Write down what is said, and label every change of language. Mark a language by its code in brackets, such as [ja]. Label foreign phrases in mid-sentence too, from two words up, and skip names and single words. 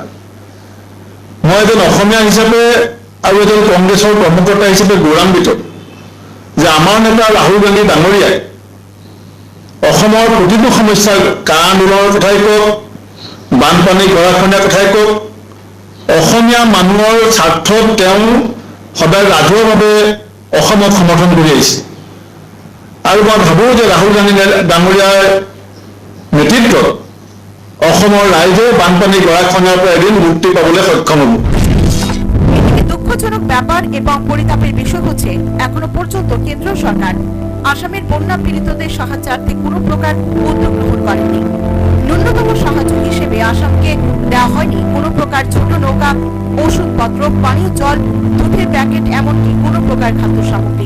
[as] মই এজন অসমীয়া হিচাপে আৰু এজন কংগ্ৰেছৰ কৰ্মকৰ্তা হিচাপে গৌৰৱান্বিত যে আমাৰ নেতা ৰাহুল গান্ধী ডাঙৰীয়াই অসমৰ প্ৰতিটো সমস্যাৰ কা আন্দোলনৰ কথাই কওক, বানপানী গৰাখহনীয়াৰ কথাই কওক, অসমীয়া মানুহৰ স্বাৰ্থত তেওঁ সদায় ৰাজহুৱাভাৱে অসমক সমৰ্থন কৰি আহিছে। আৰু মই ভাবোঁ যে ৰাহুল গান্ধী ডাঙৰীয়াৰ নেতৃত্বত অসমৰ ৰাইজে বানপানী গৰাখহনীয়াৰ পৰা এদিন মুক্তি পাবলৈ সক্ষম হ'ব। [bn] এদিকে দুঃখজনক ব্যাপার এবং পরিতাপের বিষয় হচ্ছে এখনো পর্যন্ত কেন্দ্র সরকার আসামের বন্যা পীড়িতদের সাহায্যার্থে কোনো প্রকার উদ্যোগ গ্রহণ করেনি। ন্যূনতম সাহায্য হিসেবে আসামকে দেওয়া হয়নি কোনো প্রকার ছোট নৌকা, ওষুধপত্র, পানীয় জল, দুধের প্যাকেট, এমনকি কোনো প্রকার খাদ্য সামগ্রী।